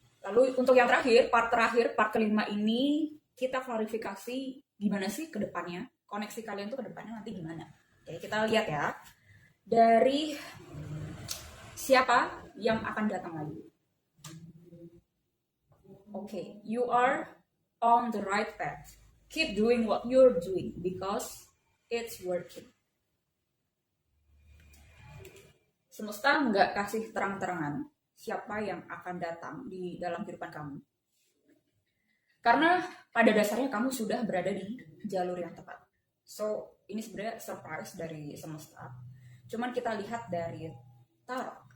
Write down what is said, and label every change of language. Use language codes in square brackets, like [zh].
[id] Lalu untuk yang terakhir, part kelima ini kita klarifikasi gimana sih ke depannya, koneksi kalian tuh ke depannya nanti gimana. Oke, kita lihat ya. Dari siapa yang akan datang lagi. [en] Oke, you are on the right path. Keep doing what you're doing because it's working. [id] Semesta nggak kasih terang-terangan siapa yang akan datang di dalam kehidupan kamu. Karena pada dasarnya kamu sudah berada di jalur yang tepat. So, ini sebenarnya surprise dari semesta. Cuman kita lihat dari tarot.